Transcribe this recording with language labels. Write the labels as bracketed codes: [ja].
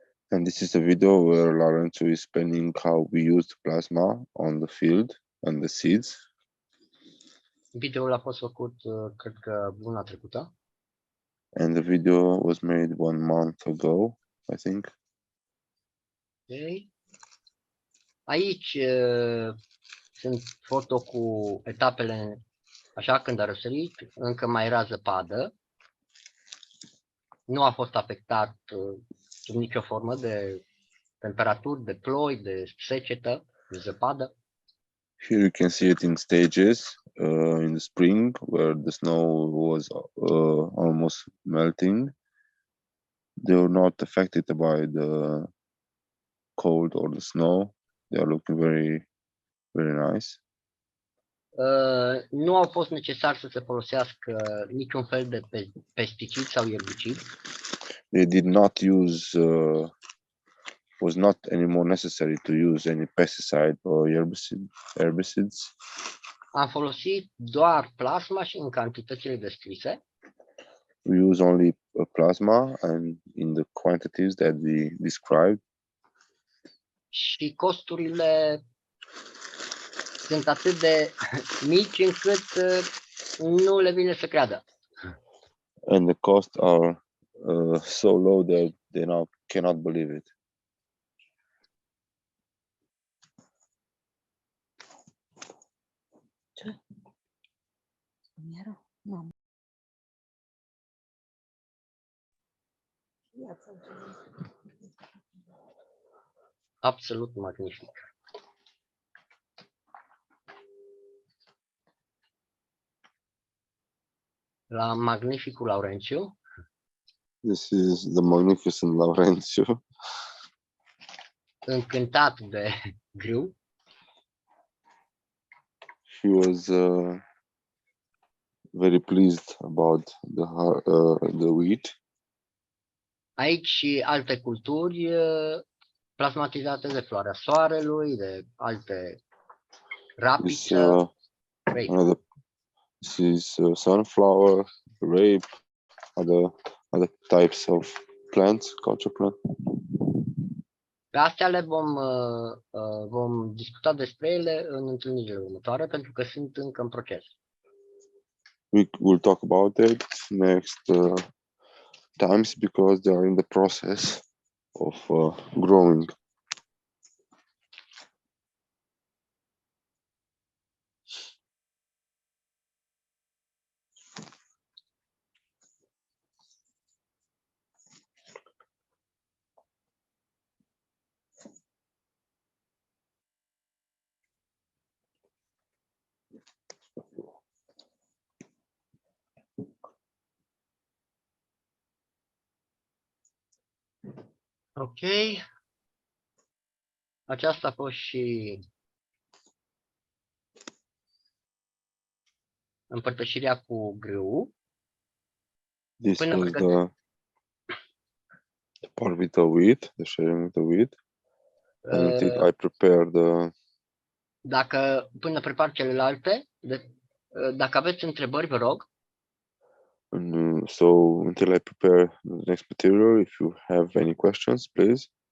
[en] And this is a video where Laurențiu is explaining how we used plasma on the field and the seeds. [ro] Videoul a fost făcut, cred că, luna trecută. [en] And the video was made 1 month ago, I think. Okay. [ro] Aici sunt foto cu etapele, așa, când a răsărit, încă mai era zăpadă. Nu a fost afectat sub nicio formă de temperaturi, de ploi, de secetă, de zăpadă. [en] Here you can see it in stages in the spring, where the snow was almost melting. They were not affected by the cold or the snow. They are looking very, very nice. [ro] Nu au fost necesar să se folosească niciun fel de pesticid sau erbicid. [en] They did not use, was not anymore necessary to use any pesticide or herbicides. [ro] Am folosit doar plasma și în cantitățile descrise. [en] We use only plasma and in the quantities that we described. [ro] Și costurile sunt atât de mici încât nu le vine să creadă. [en] And the costs are so low that they now cannot believe it. [ro] Absolut magnific. la magnificul Laurențiu. [en] This is the magnificent Laurențiu. [ro] Încântat de grâu. [en] He was very pleased about the wheat. [ro] Aici și alte culturi plasmatizate de floarea soarelui, de alte rapiță. [en] This is sunflower, rape, other types of plants, culture plants. [ro] Pe astea le vom discuta despre ele în întâlnirile următoare, pentru că sunt încă în proces. [en] We will talk about it next times because they are in the process of growing. Ok. [ro] Aceasta a fost și împărtășirea cu grâu. [en] This was the part with the wheat, the sharing with the wheat. And I prepared [ro] Dacă până prepar celelalte, dacă aveți întrebări, vă rog. [en] So until I prepare the next material, if you have any questions, please.